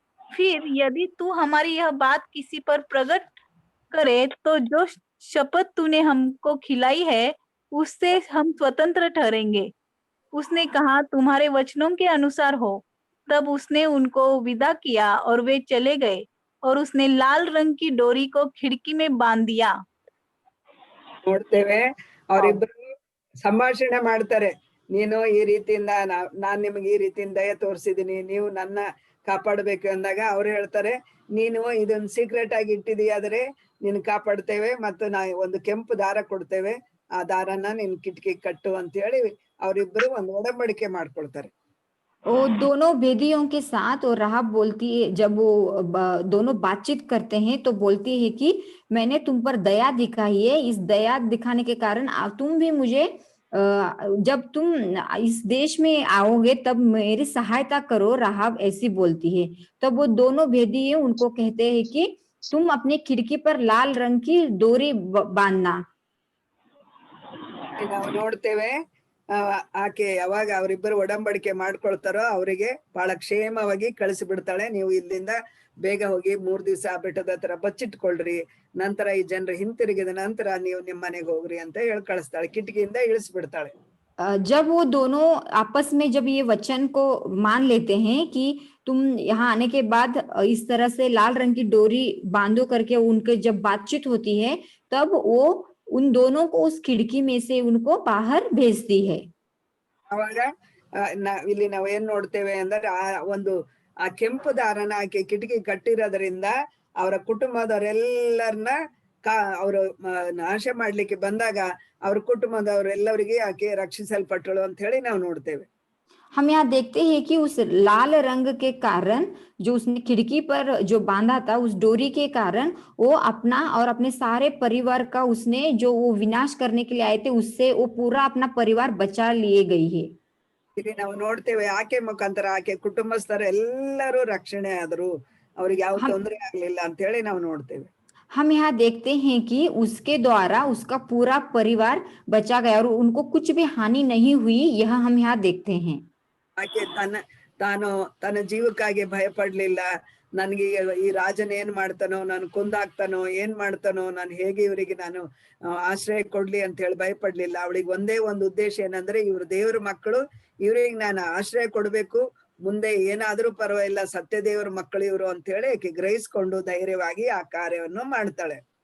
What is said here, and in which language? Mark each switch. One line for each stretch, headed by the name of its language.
Hindi: फिर यदि तू हमारी यह बात किसी पर प्रकट करे तो जो शपथ तूने हमको खिलाई है उससे हम स्वतंत्र ठहरेंगे। उसने कहा, तुम्हारे वचनों के अनुसार हो। तब उसने उनको विदा किया और वे चले गए, और उसने लाल रंग की डोरी को खिड़की में बांध दिया।
Kannada: ನೋಡ್ತೇವೆ ಅವರಿಬ್ಬರು ಸಂಭಾಷಣೆ ಮಾಡ್ತಾರೆ. ನೀನು ಈ ರೀತಿಯಿಂದ ನಾನ್ ನಿಮಗೆ ಈ ರೀತಿಯಿಂದ ದಯ ತೋರಿಸಿದೀನಿ, ನೀವು ನನ್ನ ಕಾಪಾಡಬೇಕು ಅಂದಾಗ ಅವ್ರು ಹೇಳ್ತಾರೆ, ನೀನು ಇದೊಂದು ಸೀಕ್ರೆಟ್ ಆಗಿ ಇಟ್ಟಿದೀಯಾದ್ರೆ ನೀನು ಕಾಪಾಡ್ತೇವೆ, ಮತ್ತು ಒಂದು ಕೆಂಪು ದಾರ ಕೊಡ್ತೇವೆ, ಆ ದಾರನ ನಿನ್ ಕಿಟಕಿ ಕಟ್ಟು ಅಂತ ಹೇಳಿ ಅವರಿಬ್ಬರು ಒಂದು ಒಡಂಬಡಿಕೆ ಮಾಡ್ಕೊಳ್ತಾರೆ.
Hindi: वो दोनों भेदियों के साथ, और राहाब बोलती है, जब वो दोनों बातचीत करते हैं तो बोलती है कि मैंने तुम पर दया दिखाई है, इस दया दिखाने के कारण तुम भी मुझे जब तुम इस देश में आओगे तब मेरी सहायता करो। राहाब ऐसी बोलती है। तब वो दोनों भेदी उनको कहते हैं कि तुम अपनी खिड़की पर लाल रंग की डोरी बांधना।
Kannada: ನಾವು ನೋಡ್ತೇವೆ ಆಕೆ ಯಾವಾಗ ಅವರಿಬ್ಬರು ಒಡಂಬಡಿಕೆ ಮಾಡ್ಕೊಳ್ತಾರೋ ಅವರಿಗೆ ಬಹಳ ಕ್ಷೇಮವಾಗಿ ಕಳಿಸಿ ಬಿಡ್ತಾಳೆ. ನೀವು ಇಲ್ಲಿಂದ ಬೇಗ ಹೋಗಿ 3 ದಿವಸ ಬೆಟ್ಟದ ಹತ್ರ ಬಚ್ಚಿಟ್ಕೊಳ್ರಿ, ನಂತರ ಈ ಜನರು ಹಿಂತಿರುಗಿದ ನಂತರ ನೀವು ನಿಮ್ಮ ಮನೆಗೆ ಹೋಗ್ರಿ ಅಂತ ಹೇಳಿ ಕಳಿಸ್ತಾಳೆ, ಕಿಟಕಿಯಿಂದ ಇಳಿಸ್ಬಿಡ್ತಾಳೆ.
Hindi: जब वो दोनों आपस में जब ये वचन को मान लेते हैं कि तुम यहाँ आने के बाद इस तरह से लाल रंग की डोरी बांधो करके उनके जब बातचीत होती है, तब वो उन दोनों को उस खिड़की में से उनको बाहर भेजती है।
Kannada: ಅವಾಗ ಇಲ್ಲಿ ನಾವು ಏನ್ ನೋಡ್ತೇವೆ ಅಂದ್ರೆ ಆ ಕೆಂಪು ದಾರನ ಆಕೆ ಕಿಟಕಿ ಕಟ್ಟಿರೋದ್ರಿಂದ ಅವರ ಕುಟುಂಬದವರೆಲ್ಲರನ್ನ ಅವರು ನಾಶ ಮಾಡ್ಲಿಕ್ಕೆ ಬಂದಾಗ ಅವ್ರ ಕುಟುಂಬದವರೆಲ್ಲರಿಗೆ ಆಕೆ ರಕ್ಷಿಸಲ್ಪಟ್ಟಳು ಅಂತ ಹೇಳಿ ನಾವು ನೋಡ್ತೇವೆ.
Hindi: हम यहाँ देखते हैं कि उस लाल रंग के कारण जो उसने खिड़की पर जो बांधा था उस डोरी के कारण वो अपना और अपने सारे परिवार का उसने जो वो विनाश करने के लिए आए थे उससे वो पूरा अपना परिवार बचा लिए गई है।
Kannada: ಇಲ್ಲಿ ನಾವು ನೋಡ್ತೇವೆ ಆಕೆ ಮುಖಾಂತರ ಆಕೆ ಕುಟುಂಬಸ್ಥರೆಲ್ಲರೂ ರಕ್ಷಣೆ ಆದ್ರು, ಅವ್ರಿಗೆ ಯಾವ
Hindi: हम
Kannada: ತೊಂದರೆ ಆಗ್ಲಿಲ್ಲ ಅಂತ ಹೇಳಿ ನಾವು ನೋಡ್ತೇವೆ.
Hindi: हम यहाँ देखते हैं कि उसके द्वारा उसका पूरा परिवार बचा गया और उनको कुछ भी हानि नहीं हुई, यह हम यहाँ देखते हैं।
Kannada: ಆಕೆ ತನ್ನ ಜೀವಕ್ಕಾಗಿ ಭಯ ಪಡ್ಲಿಲ್ಲ. ನನ್ಗೆ ಈ ರಾಜನ್ ಏನ್ ಮಾಡ್ತಾನೋ, ನಾನು ಕೊಂದಾಕ್ತಾನೋ, ಏನ್ ಮಾಡ್ತಾನೋ, ನಾನು ಹೇಗೆ ಇವರಿಗೆ ನಾನು ಆಶ್ರಯ ಕೊಡ್ಲಿ ಅಂತ ಹೇಳಿ ಭಯ ಪಡ್ಲಿಲ್ಲ. ಅವಳಿಗೆ ಒಂದೇ ಒಂದು ಉದ್ದೇಶ ಏನಂದ್ರೆ ಇವ್ರು ದೇವ್ರ ಮಕ್ಕಳು, ಇವ್ರಿಗೆ ನಾನು ಆಶ್ರಯ ಕೊಡ್ಬೇಕು, ಮುಂದೆ ಏನಾದ್ರೂ ಪರವಾಗಿಲ್ಲ, ಸತ್ಯ ದೇವ್ರ ಮಕ್ಕಳು ಇವ್ರು ಅಂತ ಹೇಳಿ ಆಕೆ ಗ್ರಹಿಸ್ಕೊಂಡು ಧೈರ್ಯವಾಗಿ ಆ ಕಾರ್ಯವನ್ನು ಮಾಡ್ತಾಳೆ.